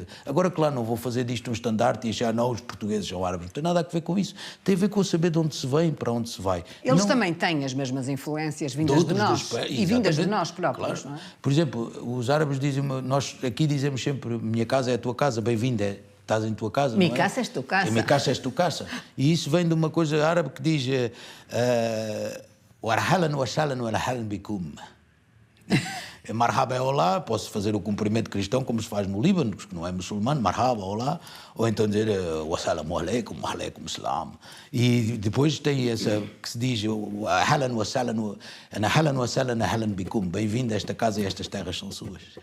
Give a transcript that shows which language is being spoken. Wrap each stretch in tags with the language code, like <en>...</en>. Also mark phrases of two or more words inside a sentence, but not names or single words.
<pt>Agora, claro, não vou fazer disto um estandarte e achar, não, os portugueses são árabes, não tem nada a ver com isso, tem a ver com saber de onde se vem, para onde se vai. Eles também têm as mesmas influências vindas de nós, e vindas de nós próprios, claro. Não é? Por exemplo, os árabes dizem, nós aqui dizemos sempre, minha casa é a tua casa, bem-vinda, estás em tua casa, Minha não é? casa és tu casa. Minha casa és tu casa. E isso vem de uma coisa árabe que diz</pt> <ar>وأهلاً و سهلاً و أهلاً بكم.</ar> <pt>Marhaba é olá, posso fazer o cumprimento cristão como se faz no Líbano, que não é muçulmano, marhaba, olá, ou então dizer</pt> <ar>والسلام عليكم، و عليكم السلام.</ar> <pt>E depois tem essa que se diz</pt> <ar>أهلاً و سهلاً، أهلاً بكم,</ar> <pt>bem-vindo a esta casa e estas terras são suas.</pt>